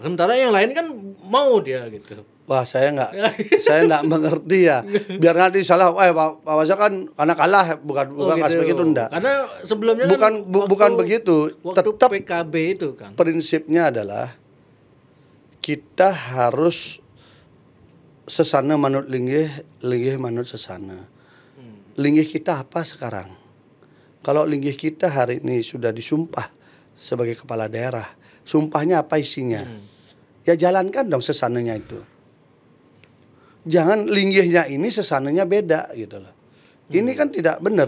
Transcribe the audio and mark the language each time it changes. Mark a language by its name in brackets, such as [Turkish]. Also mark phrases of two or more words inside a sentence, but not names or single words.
[Indonesian] Sementara yang lain kan mau dia gitu. Wah, saya nggak mengerti ya. Biar nanti salah, Pak Wasa kan karena kalah bukan gitu. aspek itu enggak. Karena sebelumnya bukan begitu. Tetap PKB itu kan. Prinsipnya adalah kita harus [Balinese] sesana manut linggih, linggih manut sesana. [Indonesian] Linggih kita apa sekarang? Kalau linggih kita hari ini sudah disumpah sebagai kepala daerah, sumpahnya apa isinya? Ya jalankan dong sesananya itu. Jangan linggihnya ini sesananya beda gitu loh. Ini kan tidak benar.